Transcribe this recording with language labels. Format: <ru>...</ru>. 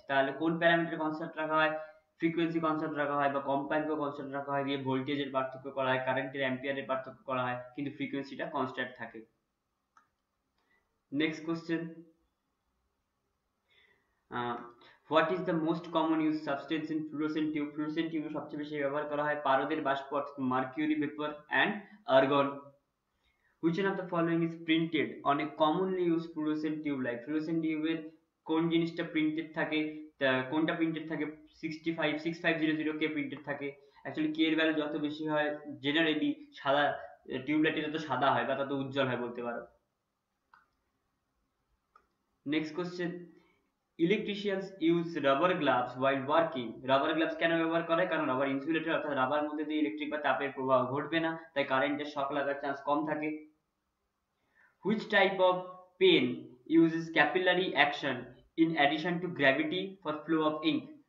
<bn>তাহলে কোন parameter constant রাখা হয়? ফ্রিকোয়েন্সি কনস্ট্যান্ট রাখা হয় বা কম্পাঙ্ক কনস্ট্যান্ট রাখা হয়, দিয়ে ভোল্টেজের পার্থক্য করা হয়, কারেন্টের অ্যাম্পিয়ারের পার্থক্য করা হয়, কিন্তু ফ্রিকোয়েন্সিটা কনস্ট্যান্ট থাকে।</bn> <en>Next question, what is the most common use substance in fluorescent tube?</en> <bn>Fluorescent টিউবে সবচেয়ে বেশি ব্যবহার করা হয় পারদের বাষ্প,</bn> <en>Mercury vapour and argon. Which one of the following is printed on a commonly used fluorescent tube light?</en> <bn>Fluorescent টিউবের কোন জিনিসটা প্রিন্টেড থাকে? কোনটা প্রিন্টেড থাকে? 6500 কে প্রিন্টেড থাকে। অ্যাকচুয়ালি কে এর ভ্যালু যত বেশি হয় জেনারেলি সাদা টিউবলাইটে তত সাদা হয় বা তত উজ্জ্বল হয় বলতে পারো।</bn> <en>Next question, electricians use rubber gloves while working.</en> <bn>Rubber gloves কেন ব্যবহার করে? কারণ রাবার ইনসুলেটেড, অর্থাৎ রাবার মধ্যে দিয়ে ইলেকট্রিক বা তাপের প্রবাহ ঘটবে না, তাই কারেন্টের শক লাগার চান্স কম থাকে।</bn> <en>Which type of pen uses capillary action in addition to gravity for flow of ink?</en>